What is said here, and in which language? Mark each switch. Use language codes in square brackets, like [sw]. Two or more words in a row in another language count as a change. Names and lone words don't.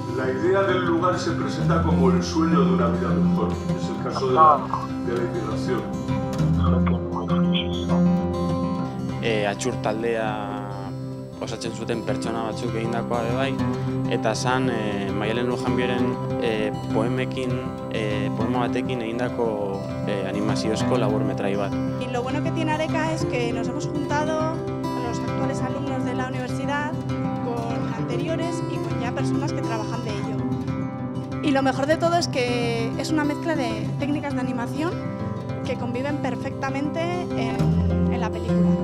[es] idea del lugar se presenta como el sueño de una vida mejor. Es el caso de la inmigración. [eu] Atxur taldea osatzen zuten pertsona batzuk egindakoa bai, eta zan Maialen Lujanbioren poema batekin egindako animaziozko laburmetrai bat. [es] Y lo bueno que tiene Areka es que nos hemos juntado los actuales alumnos de la universidad con anteriores y con ya personas que trabajan de ello. Y lo mejor de todo es que es una mezcla de técnicas de animación que conviven perfectamente en la película.